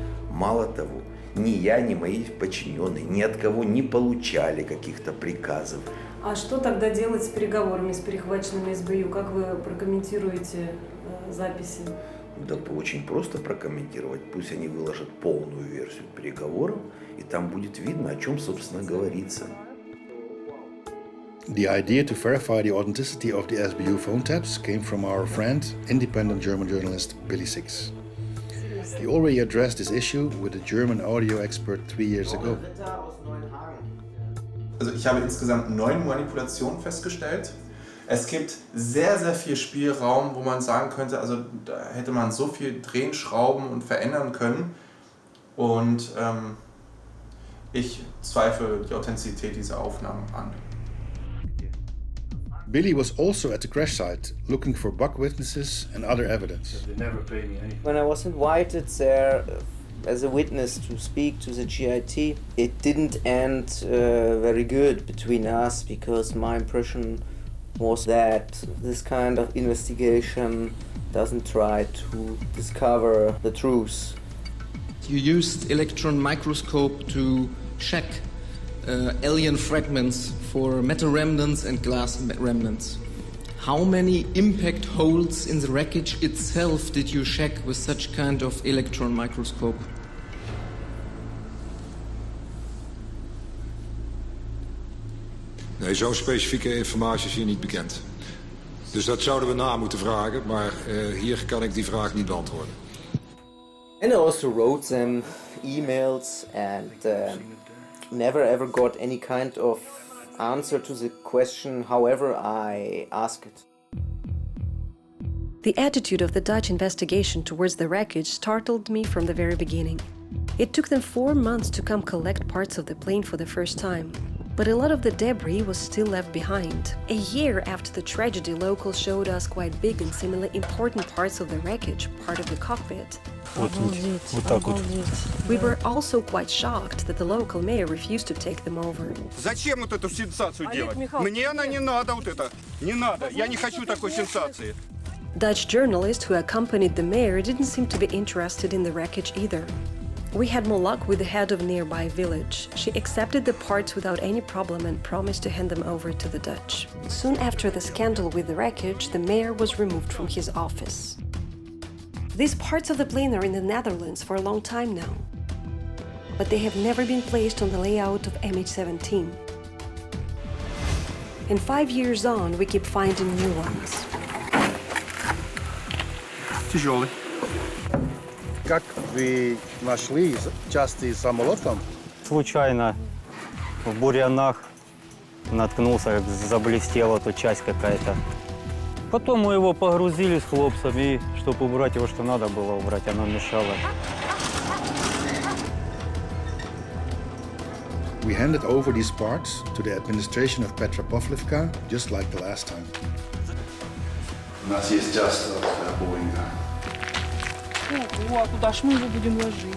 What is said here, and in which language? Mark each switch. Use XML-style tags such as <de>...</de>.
<ru>Мало того, ни я, ни мои подчиненные ни от кого не получали каких-то приказов. А что тогда делать с переговорами с перехваченными СБЮ? Как вы прокомментируете записи? Да очень просто прокомментировать. Пусть они выложат полную версию переговоров, и там будет видно, о чем, собственно, говорится.</ru> <en>The idea to verify the authenticity of the SBU phone taps came from our friend, independent German journalist Billy Six. He already addressed this issue with a German audio expert 3 years ago.</en> <de>Also ich habe insgesamt 9 Manipulationen festgestellt. Es gibt sehr, sehr viel Spielraum, wo man sagen könnte, also da hätte man so viel drehen, schrauben und verändern können. Und ich zweifle die Authentizität dieser Aufnahmen an.</de> <en>Billy was also at the crash site, looking for bug witnesses and other evidence. When I was invited there as a witness to speak to the GIT, it didn't end very good between us, because my impression was that this kind of investigation doesn't try to discover the truth. You used electron microscope to check alien fragments for metal remnants and glass remnants. How many impact holes in the wreckage itself did you check with such kind of electron microscope?</en> <nl>Nee, zo'n specifieke informatie is hier niet bekend. Dus dat zouden we na moeten vragen, maar hier kan ik die vraag niet beantwoorden.</nl> <en>And I also wrote them emails and never ever got any kind of answer to the question, however I asked it. The attitude of the Dutch investigation towards the wreckage startled me from the very beginning. It took them 4 months to come collect parts of the plane for the first time. But a lot of the debris was still left behind. A year after the tragedy, locals showed us quite big and seemingly important parts of the wreckage, part of the cockpit. We were also quite shocked that the local mayor refused to take them over.</en> <ru>Зачем вот эту сенсацию делать? Мне она не надо вот это. Не надо. Я не хочу такой сенсации.</ru> <en>Dutch journalists who accompanied the mayor didn't seem to be interested in the wreckage either. We had more luck with the head of a nearby village. She accepted the parts without any problem and promised to hand them over to the Dutch. Soon after the scandal with the wreckage, the mayor was removed from his office. These parts of the plane are in the Netherlands for a long time now, but they have never been placed on the layout of MH17. And 5 years on, we keep finding new ones.</en> <ru>Тяжелый. Как вы нашли части самолета? Случайно в бурьянах наткнулся, заблестела тут часть какая-то. Потом мы его погрузили с хлопцами, и чтобы убрать его, что надо было убрать, оно мешало.</ru> <en>We handed over these parts to the administration of Petropavlovka, just like the last time.</en> <ru>У нас есть часть от Боинга. Ого, а куда ж мы его будем ложить?</ru>